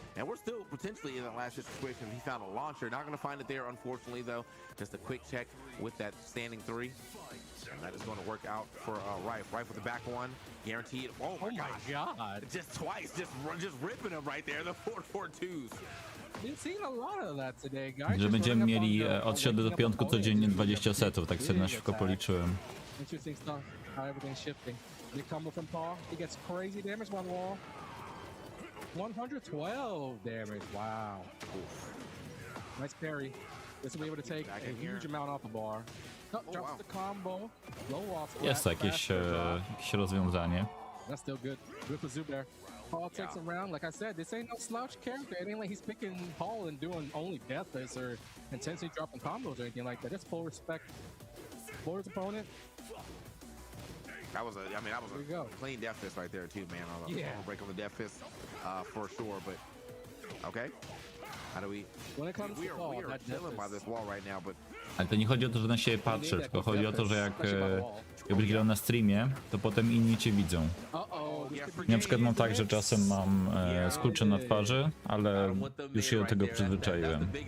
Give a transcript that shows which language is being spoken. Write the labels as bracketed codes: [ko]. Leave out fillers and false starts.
[en] And we're still potentially in that last hit situation. He found a launcher. Not going to find it there, unfortunately, though. Just a quick check with that standing 3. And that is going to work out for Rife. Rife with the back one. Guaranteed. Oh, my God. Just twice. Just ripping him right there. The 4-4-2s. We've seen a lot of that today, guys. [pl] Że będziemy mieli od środy do piątku codziennie 20 setów, tak sobie na szybko policzyłem. [en] Interesting stuff. How everything's shifting. Big combo from Paul. He gets crazy damage by the wall. 112 damage. Wow. Nice parry. This will be able to take a huge amount off the bar. Drops the combo. Low off. [pl] Jest jakieś rozwiązanie. [en] That's still good. Good for Zubair. Paul takes him round. Like I said, this ain't no slouch character. It ain't like he's picking Paul and doing only death hits or intensely dropping combos or anything like that. Just full respect for his opponent. That was a clean death fist right there too, man. I'll break on the death fist for sure, but okay. How do we? When it comes to Paul, we are chilling by this wall right now, but [pl] Ale to nie chodzi o to, że na siebie patrzę, tylko chodzi o to, że jak będziesz grał na streamie, to potem inni cię widzą. Na przykład mam tak, że czasem mam skurcze na twarzy, ale już się do tego przyzwyczaiłem.